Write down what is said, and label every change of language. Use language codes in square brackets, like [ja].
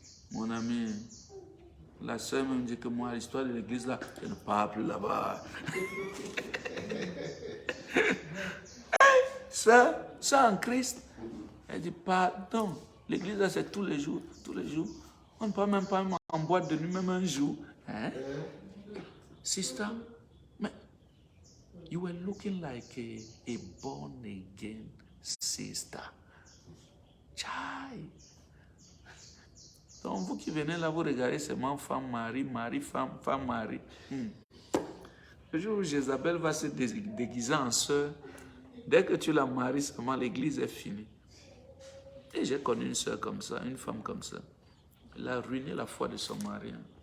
[fr] Mon ami, la sœur me dit que moi, l'histoire de l'église là, je ne parle plus là-bas. Ça en Christ. Elle dit, pardon, l'église là, c'est tous les jours, tous les jours. On ne peut même pas en boîte de nuit, même un jour. Hein? [en] Sister, [fr] mais [en] you were looking like a born again sister. Chai. [fr] Donc vous qui venez là, vous regardez seulement femme, mari, mari, femme, femme, mari. Le jour où Jézabel va se déguiser en sœur, dès que tu la maries seulement, l'église est finie. Et j'ai connu une sœur comme ça, une femme comme ça. Elle a ruiné la foi de son mari.